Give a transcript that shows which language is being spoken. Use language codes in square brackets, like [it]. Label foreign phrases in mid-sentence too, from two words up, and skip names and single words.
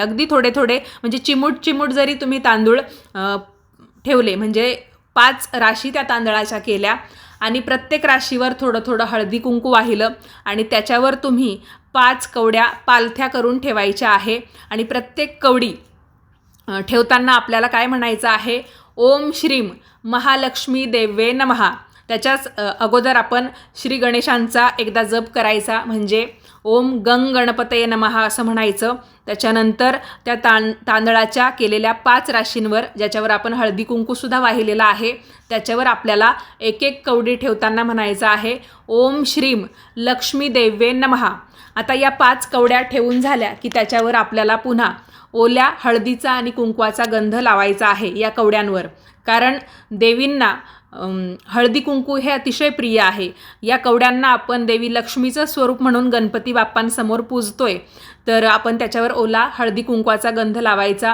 [mr] अगदी थोडे थोडे म्हणजे चिमूट जरी तुम्ही तांदूळ ठेवले म्हणजे 5 राशी त्या तांदळाच्या केल्या आणि प्रत्येक राशीवर थोडं थोडं हळदी कुंकू वाहिलं आणि त्याच्यावर तुम्ही 5 कवड्या पालथ्या करून ठेवायच्या आहे. आणि प्रत्येक कवडी ठेवताना आपल्याला काय म्हणायचं आहे, [sa] ओम श्रीम महालक्ष्मी देवे नमः. [mr] त्याच्याच अगोदर आपण श्री गणेशांचा एकदा जप करायचा, म्हणजे [sa] ओम गंग गणपतये नमः [mr] असं म्हणायचं. त्याच्यानंतर त्या तांदळाच्या केलेल्या 5 राशींवर, ज्याच्यावर आपण हळदी कुंकूसुद्धा वाहिलेला आहे, त्याच्यावर आपल्याला एक एक कवडी ठेवताना म्हणायचं आहे [sa] ओम श्रीम लक्ष्मी देवे नमः. [mr] आता या 5 कवड्या ठेवून झाल्या की त्याच्यावर आपल्याला पुन्हा ओल्या हळदीचा आणि कुंकवाचा गंध लावायचा आहे या कवड्यांवर, कारण देवींना हळदी कुंकू हे अतिशय प्रिय आहे. या कवड्यांना आपण देवी लक्ष्मीचं स्वरूप म्हणून गणपती बाप्पांसमोर पूजतोय, तर आपण त्याच्यावर ओला हळदी कुंकवाचा गंध लावायचा.